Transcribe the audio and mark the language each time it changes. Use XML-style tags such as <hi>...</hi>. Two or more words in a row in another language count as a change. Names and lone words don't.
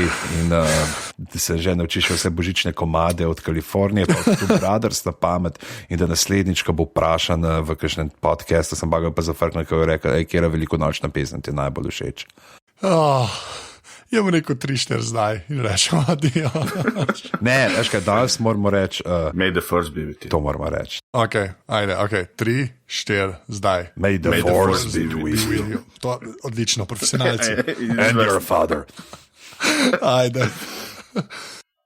<sl>In da se že naučiš vse božične komade od Kalifornije, pa od Two Brothers na pamet, in da naslednjič, ko bo vprašan v kakšnem podcastu, sem pa ga pa zafrknil, ko je rekel, kjera velikonočna pesem ti najbolj všeč. Je mu rekel 3-4 zdaj in rečemo adijo. Ne, veš kaj, danes moramo reči</sl> <en>May the Force be with you.</en> <sl>To moramo reči. Ok, 3-4 zdaj.</sl> <en>May the Force be with you.</en> <sl>To je odlično, profesionalci.</sl> <en>And your father.</en> <sl>Ajde.</sl>